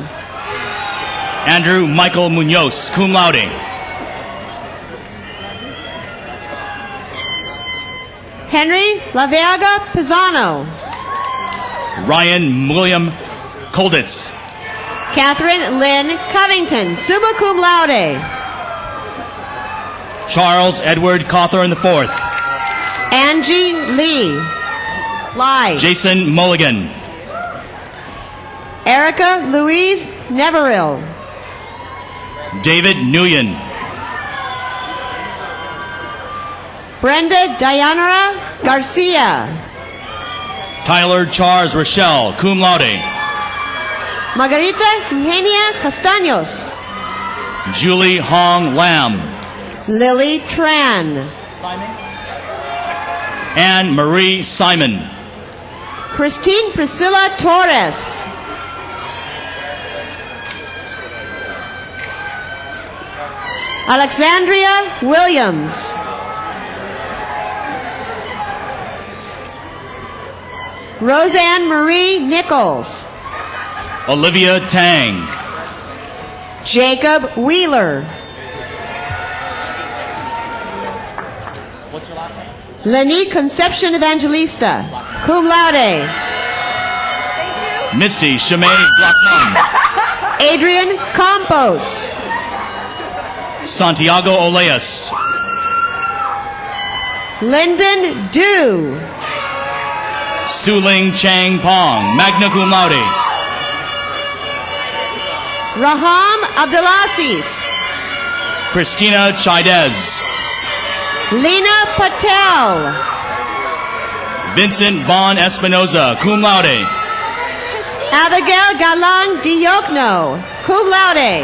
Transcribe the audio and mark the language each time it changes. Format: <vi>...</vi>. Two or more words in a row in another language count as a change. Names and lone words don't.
<en>Andrew Michael Munoz,</en> <la>cum laude.</la> <en>Henry Laviaga Pisano. Ryan William Kolditz. Catherine Lynn Covington,</en> <la>summa cum laude.</la> <en>Charles Edward Cawthorn IV. Angie Lee. Lai. Jason Mulligan. Erica Louise Neverill. David Nguyen. Brenda Dianara Garcia. Tyler Charles Rochelle,</en> <la>cum laude.</la> <en>Margarita Eugenia Castaños. Julie Hong Lam. Lily Tran. Anne Marie Simon. Christine Priscilla Torres. Alexandria Williams. Roseanne Marie Nichols. Olivia Tang. Jacob Wheeler. What's your last name? Lenny Concepcion Evangelista,</en> <la>cum laude.</la> <en>Misty Shemay Blackman. Adrian Campos. Santiago Oleas. Lyndon Du. Suling Chang Pong,</en> <la>magna cum laude.</la> <en>Raham Abdelaziz. Christina Chaidez. Lena Patel. Vincent Von Espinoza,</en> <la>cum laude.</la> <en>Abigail Galan Diokno,</en> <la>cum laude.</la>